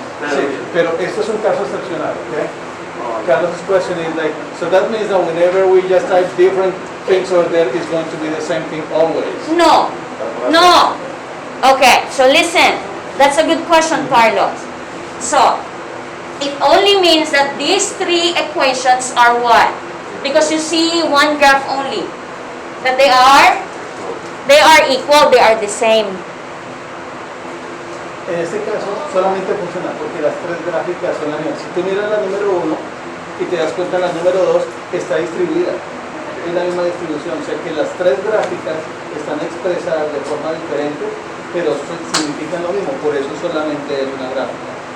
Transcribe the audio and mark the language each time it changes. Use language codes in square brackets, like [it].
[es] Sí, pero esto es un caso excepcional, ¿ok? [en] Carlos' question is like, so that means that whenever we just type different things over there, it's going to be the same thing always. No. No. Okay, so listen. That's a good question, Carlos. So, it only means that these three equations are what? Because you see one graph only. That they are equal, they are the same. [es] En este caso solamente funciona porque las tres gráficas son las mismas. Si tú miras la número 1 y te das cuenta la número 2 está distribuida. Es la misma distribución, o sea que las tres gráficas están expresadas de forma diferente, pero significan lo mismo, por eso solamente es una gráfica.